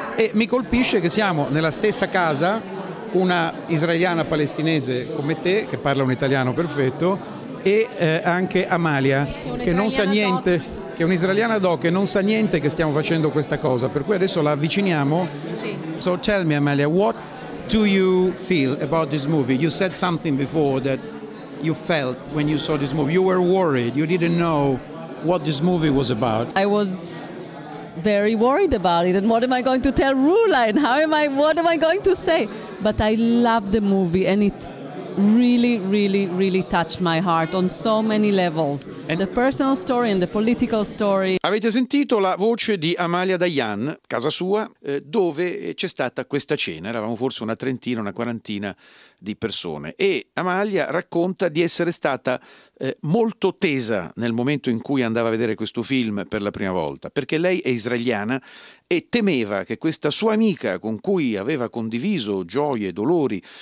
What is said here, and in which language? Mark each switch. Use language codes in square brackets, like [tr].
[it] E mi colpisce che siamo nella stessa casa, una israeliana palestinese come te, che parla un italiano perfetto, e anche Amalia, che non sa niente. Che è un'israeliana doc che non sa niente che stiamo facendo questa cosa, per cui adesso la avviciniamo. Sì. [en] So tell me, Amalia, what do you feel about this movie? You said something before that you felt when you saw this movie. You were worried, you didn't know what this movie was about. I was very worried about it, and what am I going to tell Rula, and what am I going to say? But I love the movie, and it really, really, really touched my heart on so many levels. And the personal story and the political story. [it] Avete sentito la voce di Amalia Dayan, casa sua, dove c'è stata questa cena. Eravamo forse una trentina, una quarantina di persone. E Amalia racconta di essere stata molto tesa nel momento in cui andava a vedere questo film per la prima volta, perché lei è israeliana e temeva che questa sua amica, con cui aveva condiviso gioie e dolori